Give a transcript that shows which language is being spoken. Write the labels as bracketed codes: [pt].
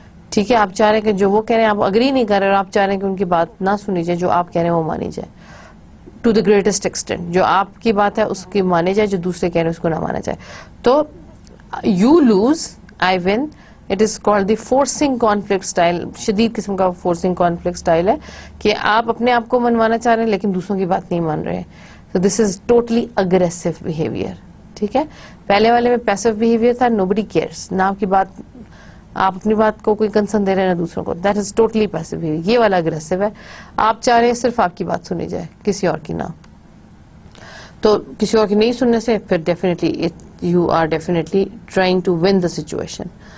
[ur] ٹھیک ہے, آپ چاہ رہے ہیں کہ جو وہ کہہ رہے ہیں آپ اگری نہیں کر رہے, اور آپ چاہ رہے ہیں کہ ان کی بات نہ سنی جائے, جو آپ کہہ رہے ہیں وہ مانی جائے [en] To the greatest extent. [ur] جو آپ کی بات ہے اس کی مانے جائے, جو دوسرے کہہ رہے ہیں اس کو نہ مانا جائے. تو [en] You lose I win, it is called the forcing conflict style. [ur] شدید قسم کا فورسنگ کانفلکٹ اسٹائل ہے کہ آپ اپنے آپ کو منوانا چاہ رہے ہیں لیکن دوسروں کی بات نہیں مان رہے. [en] تو this is totally aggressive behaviour. [ur] ٹھیک ہے, پہلے والے میں پیسو بہیویئر تھا, [en] nobody cares, [ur] نہ آپ کی بات, آپ اپنی بات کو کوئی کنسرن دے رہے ہیں نہ دوسروں کو. [en] That is totally passive behaviour. [ur] یہ والا اگریسو ہے, آپ چاہ رہے ہیں صرف آپ کی بات سنی جائے, کسی اور کی نہ. تو کسی اور کی نہیں سننے سے پھر [en] Definitely you are definitely trying to win the situation.